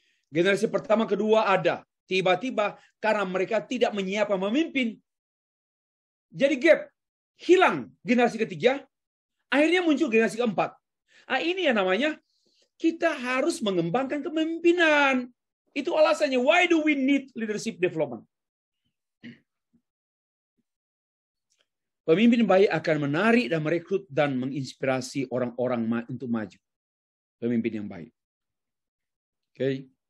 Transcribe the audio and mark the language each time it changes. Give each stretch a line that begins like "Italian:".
Indonesian: Generasi pertama, kedua ada. Tiba-tiba karena mereka tidak menyiapkan memimpin. Jadi gap. Hilang generasi ketiga. Akhirnya muncul generasi keempat. Nah, ini yang namanya kita harus mengembangkan kepemimpinan. Itu alasannya.
English: Why do we need leadership development?
Indonesian: Pemimpin baik akan menarik dan merekrut dan menginspirasi orang-orang untuk maju. Pemimpin yang baik. Oke.